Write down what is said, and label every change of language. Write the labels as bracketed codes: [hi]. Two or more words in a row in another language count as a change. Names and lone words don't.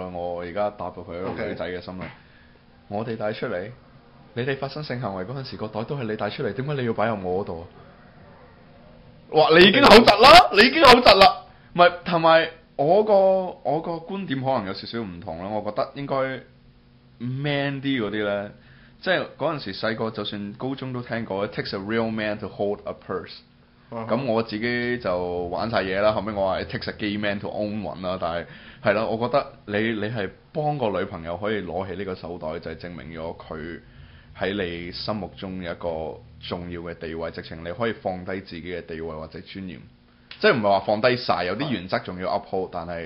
[yue] 我而家答到佢一個女仔嘅心啦。我哋帶出嚟，你哋發生性行為嗰陣時，個袋都係你帶出嚟，點解你要擺入我嗰度啊？哇！你已經好窒啦，你已經好窒啦。唔係，同埋我個觀點可能有少少唔同啦。我覺得應該 man 啲嗰啲咧，即係嗰陣時細個，就算高中都聽過 [en] It takes a real man to hold a purse。 [yue] 咁我自己就玩晒嘢啦。後尾我話 [en] It takes a gay man to own one [yue] 啦。但係係啦，我覺得你係幫個女朋友可以攞起呢個手袋，就係證明咗佢喺你心目中有一個重要嘅地位，直情你可以放低自己嘅地位或者尊嚴，即係唔係話放低晒，有啲原則仲要 uphold，但係